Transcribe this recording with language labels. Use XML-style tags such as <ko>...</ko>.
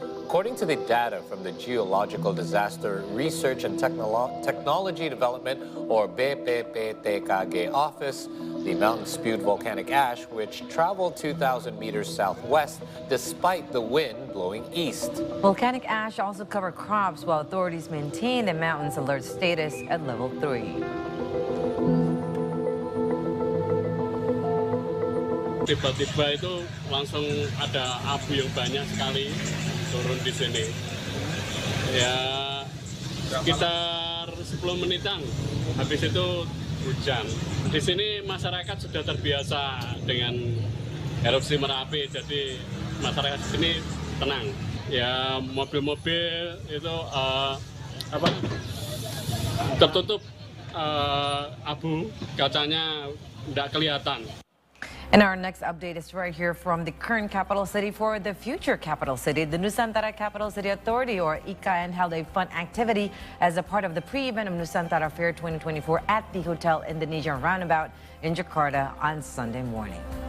<en>According to the data from the Geological Disaster Research and Technology Development, or BPPTKG office, the mountain spewed volcanic ash, which traveled 2,000 meters southwest despite the wind blowing east. Volcanic ash also covered crops while authorities maintain the mountain's alert status at level 3.</en> <id>Tiba-tiba itu langsung ada abu yang banyak sekali turun di sini. Ya sekitar 10 menitan, habis itu hujan. Di sini masyarakat sudah terbiasa dengan erupsi Merapi, jadi masyarakat di sini tenang. Ya mobil-mobil itu tertutup abu, kacanya tidak kelihatan.</id> <en>And our next update is right here from the current capital city for the future capital city. The Nusantara Capital City Authority, or IKN, held a fun activity as a part of the pre-event of Nusantara Fair 2024 at the Hotel Indonesia Roundabout in Jakarta on Sunday morning.</en>